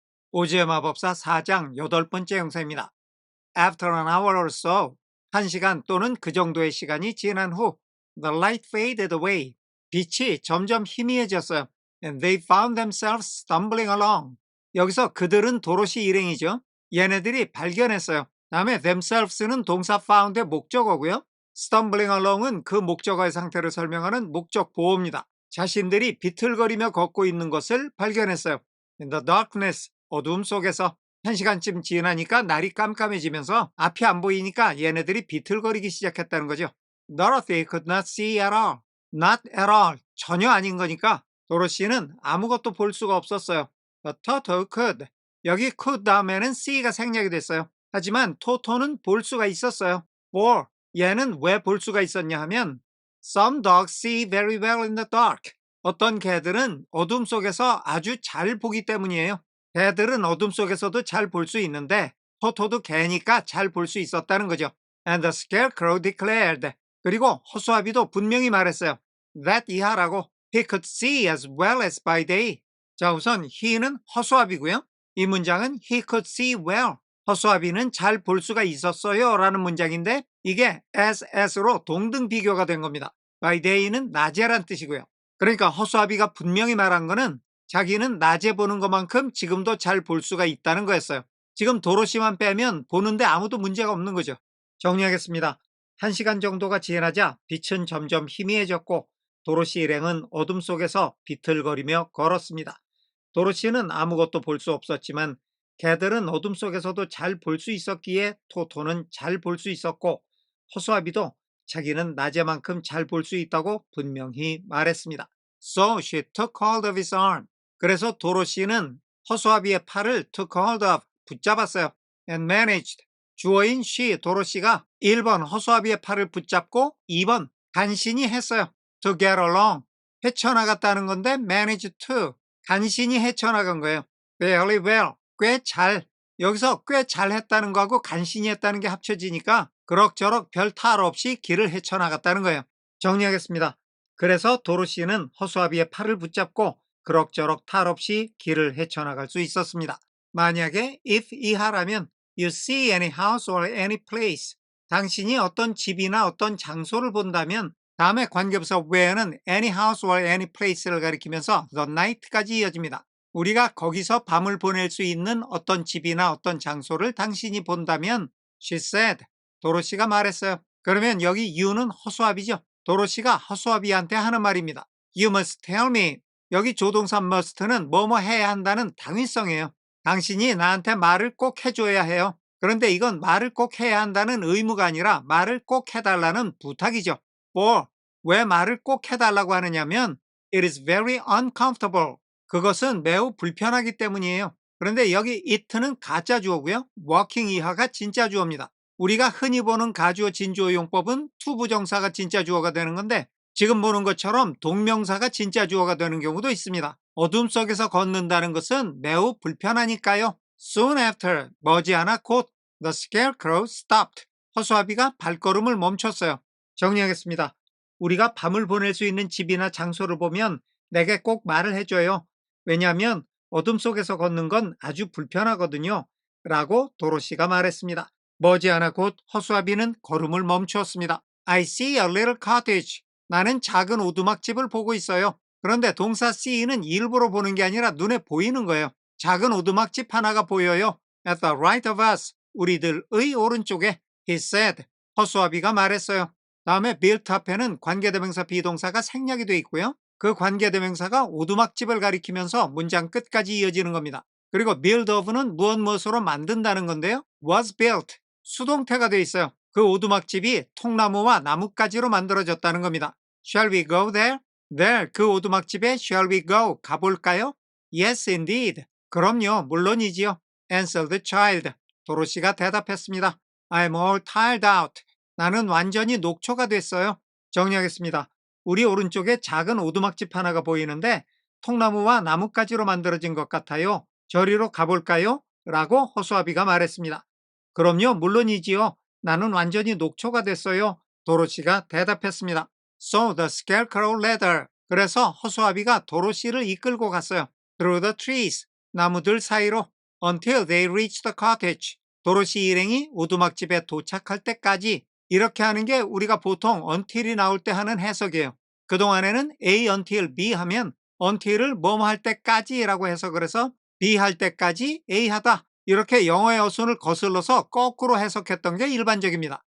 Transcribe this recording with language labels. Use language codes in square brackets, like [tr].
[ko] 오즈의 마법사 4장 8번째 영상입니다. [en] After an hour or so, [ko] 1시간 또는 그 정도의 시간이 지난 후 [en] The light faded away. [ko] 빛이 점점 희미해졌어요. [en] And they found themselves stumbling along. [ko] 여기서 그들은 도로시 일행이죠. 얘네들이 발견했어요. 다음에 themselves는 동사 found의 목적어고요. stumbling along은 그 목적어의 상태를 설명하는 목적 보호입니다. 자신들이 비틀거리며 걷고 있는 것을 발견했어요. [en] In the darkness, [ko] 어둠 속에서 1시간쯤 지나니까 날이 깜깜해지면서 앞이 안 보이니까 얘네들이 비틀거리기 시작했다는 거죠. [en] Dorothy could not see at all. Not at all. [ko] 전혀 아닌 거니까 도로시는 아무것도 볼 수가 없었어요. [en] But Toto could. [ko] 여기 could 다음에는 see가 생략이 됐어요. 하지만 토토는 볼 수가 있었어요. [en] For. [ko] 얘는 왜 볼 수가 있었냐 하면 [en] Some dogs see very well in the dark. [ko] 어떤 개들은 어둠 속에서 아주 잘 보기 때문이에요. 개들은 어둠 속에서도 잘 볼 수 있는데 토토도 개니까 잘 볼 수 있었다는 거죠. [en] And the scarecrow declared. [ko] 그리고 허수아비도 분명히 말했어요. That 이하라고. [en] He could see as well as by day. [ko] 자, 우선 he는 허수아비고요. 이 문장은 [en] he could see well. [ko] 허수아비는 잘 볼 수가 있었어요 라는 문장인데 이게 as로 동등 비교가 된 겁니다. by day는 낮에란 뜻이고요. 그러니까 허수아비가 분명히 말한 거는 자기는 낮에 보는 것만큼 지금도 잘 볼 수가 있다는 거였어요. 지금 도로시만 빼면 보는데 아무도 문제가 없는 거죠. 정리하겠습니다. 1시간 정도가 지나자 빛은 점점 희미해졌고 도로시 일행은 어둠 속에서 비틀거리며 걸었습니다. 도로시는 아무것도 볼 수 없었지만 개들은 어둠 속에서도 잘 볼 수 있었기에 토토는 잘 볼 수 있었고 허수아비도 자기는 낮에만큼 잘 볼 수 있다고 분명히 말했습니다. [en] So she took hold of his arm. [ko] 그래서 도로시는 허수아비의 팔을 [en] took hold of, [ko] 붙잡았어요. [en] And managed. [ko] 주어인 she, 도로시가 1번 허수아비의 팔을 붙잡고 2번 간신히 했어요. [en] To get along. [ko] 헤쳐나갔다는 건데 manage to. 간신히 헤쳐나간 거예요. [en] Fairly well. [ko] 꽤 잘. 여기서 꽤 잘 했다는 거하고 간신히 했다는 게 합쳐지니까 그럭저럭 별 탈 없이 길을 헤쳐나갔다는 거예요. 정리하겠습니다. 그래서 도로시는 허수아비의 팔을 붙잡고 그럭저럭 탈 없이 길을 헤쳐나갈 수 있었습니다. 만약에 [en] if [ko] 이하라면 [en] you see any house or any place. [ko] 당신이 어떤 집이나 어떤 장소를 본다면 다음에 관계부사 where는 any house or any place를 가리키면서 the night까지 이어집니다. 우리가 거기서 밤을 보낼 수 있는 어떤 집이나 어떤 장소를 당신이 본다면 she said. 도로시가 말했어요. 그러면 여기 you는 허수아비죠. 도로시가 허수아비한테 하는 말입니다. [en] You must tell me. [ko] 여기 조동사 must는 뭐뭐 해야 한다는 당위성이에요. 당신이 나한테 말을 꼭 해줘야 해요. 그런데 이건 말을 꼭 해야 한다는 의무가 아니라 말을 꼭 해달라는 부탁이죠. For. 왜 말을 꼭 해달라고 하느냐면 [en] It is very uncomfortable. [ko] 그것은 매우 불편하기 때문이에요. 그런데 여기 it는 가짜 주어고요. working 이하가 진짜 주어입니다. 우리가 흔히 보는 가주어 진주어 용법은 투부정사가 진짜 주어가 되는 건데 지금 보는 것처럼 동명사가 진짜 주어가 되는 경우도 있습니다. 어둠 속에서 걷는다는 것은 매우 불편하니까요. [en] Soon after, [ko] 머지않아 곧 [en] The scarecrow stopped. [ko] 허수아비가 발걸음을 멈췄어요. 정리하겠습니다. 우리가 밤을 보낼 수 있는 집이나 장소를 보면 내게 꼭 말을 해줘요. 왜냐하면 어둠 속에서 걷는 건 아주 불편하거든요. 라고 도로시가 말했습니다. 머지않아 곧 허수아비는 걸음을 멈추었습니다. [en] I see a little cottage. [ko] 나는 작은 오두막집을 보고 있어요. 그런데 동사 see는 일부러 보는 게 아니라 눈에 보이는 거예요. 작은 오두막집 하나가 보여요. [en] At the right of us. [ko] 우리들의 오른쪽에. [en] He said. [ko] 허수아비가 말했어요. 다음에 built 앞에는 관계대명사 비동사가 생략이 돼 있고요. 그 관계대명사가 오두막집을 가리키면서 문장 끝까지 이어지는 겁니다. 그리고 build of는 무엇으로 만든다는 건데요. was built. 수동태가 돼 있어요. 그 오두막집이 통나무와 나뭇가지로 만들어졌다는 겁니다. [en] Shall we go there? There, [ko] 그 오두막집에 [en] shall we go? [ko] 가볼까요? [en] Yes, indeed. [ko] 그럼요, 물론이지요. [en] Answered the child. [ko] 도로시가 대답했습니다. [en] I'm all tired out. [ko] 나는 완전히 녹초가 됐어요. 정리하겠습니다. 우리 오른쪽에 작은 오두막집 하나가 보이는데 통나무와 나뭇가지로 만들어진 것 같아요. 저리로 가볼까요? 라고 허수아비가 말했습니다. 그럼요, 물론이지요. 나는 완전히 녹초가 됐어요. 도로시가 대답했습니다. [en] So the scarecrow led her. [ko] 그래서 허수아비가 도로시를 이끌고 갔어요. [en] Through the trees. [ko] 나무들 사이로. [en] until they reach the cottage. [ko] 도로시 일행이 오두막집에 도착할 때까지. 이렇게 하는 게 우리가 보통 until이 나올 때 하는 해석이에요. 그동안에는 A until B 하면 until을 뭐뭐 할 때까지라고 해석을 해서 B 할 때까지 A 하다. 이렇게 영어의 어순을 거슬러서 거꾸로 해석했던 게 일반적입니다.